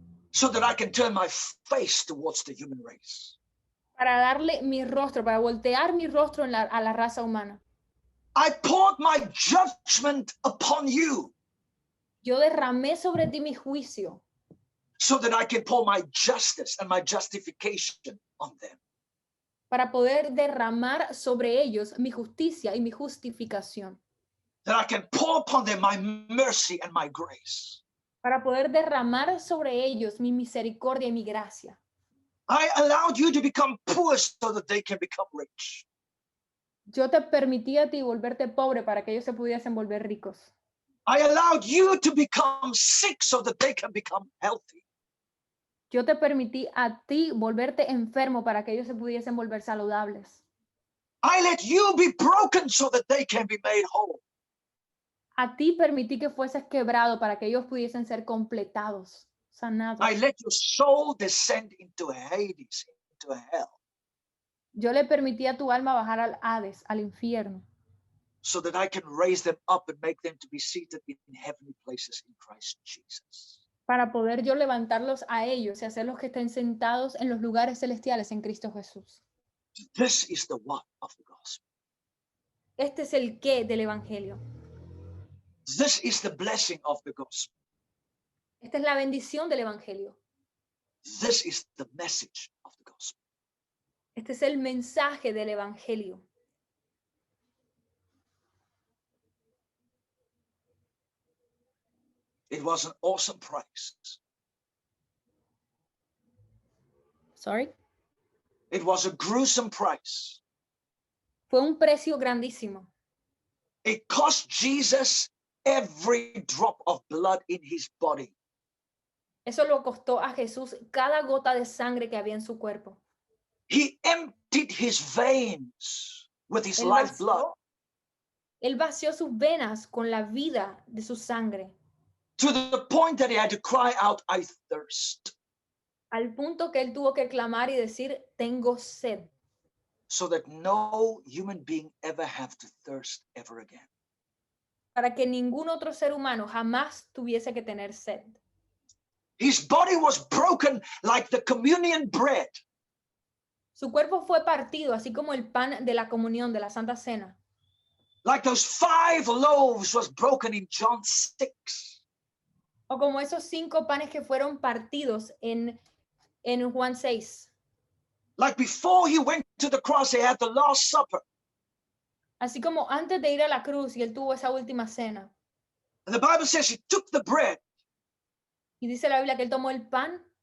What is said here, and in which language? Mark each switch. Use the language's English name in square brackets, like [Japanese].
[English] so that I can turn my face towards the human race. [Spanish] para darle mi rostro, para voltear mi rostro a la raza humana. [English] I poured my judgment upon you [Spanish] Yo derramé sobre ti mi juicio [English] so that I can pour my justice and my justification on them. [Spanish] para poder derramar sobre ellos mi justicia y mi justificación. [English] That I can pour upon them my mercy and my grace. [Spanish] Para poder derramar sobre ellos mi misericordia y mi gracia. [English] I allowed you to become poor so that they can become rich. [Spanish] Yo te permití a ti volverte pobre para que ellos se pudiesen volver ricos. [English] I allowed you to become sick so that they can become healthy. [Spanish] Yo te permití a ti volverte enfermo para que ellos se pudiesen volver saludables. [English] I let you be broken so that they can be made whole. [Spanish] A ti permití que fueses quebrado para que ellos pudiesen ser completados, sanados. [English] I let your soul descend into Hades, into hell, [Spanish] Yo le permití a tu alma bajar al Hades, al infierno, [English] so that I can raise them up and make them to be seated in heavenly places in Christ Jesus. [Spanish] para poder yo levantarlos a ellos y hacerlos que estén sentados en los lugares celestiales en Cristo Jesús. [English] This is the what of the gospel. [Spanish] Este es el qué del evangelio. [English] This is the blessing of the gospel. [Spanish] Esta es la bendición del evangelio. [English] This is the message of the gospel. [Spanish] Este es el mensaje del evangelio. [English] It was an awesome price. Sorry. It was a gruesome price. [Spanish] Fue un precio grandísimo. [English] It cost Jesus every drop of blood in his body. [Spanish] Eso lo costó a Jesús cada gota de sangre que había en su cuerpo. [English] He emptied his veins with his [Spanish] Él [English] lifeblood [Spanish] Él vació sus venas con la vida de su sangre, [English] to the point that he had to cry out, I thirst, [Spanish] al punto que él tuvo que clamar y decir, tengo sed, [English] so that no human being ever have to thirst ever again. [Spanish] para que ningún otro ser humano jamás tuviese que tener sed. [English] His body was broken like the communion bread. [Spanish] Su cuerpo fue partido, así como el pan de la comunión, de la Santa Cena, [English] Like those 5 loaves was broken in John 6. [Spanish] o como esos 5 panes que fueron partidos en Juan 6. [English] Like before he went to the cross, he had the Last Supper. [Spanish] Así como antes de ir a la cruz y él tuvo esa última cena. [English] And the Bible says he took the bread [Spanish] Y dice la Biblia que él tomó el pan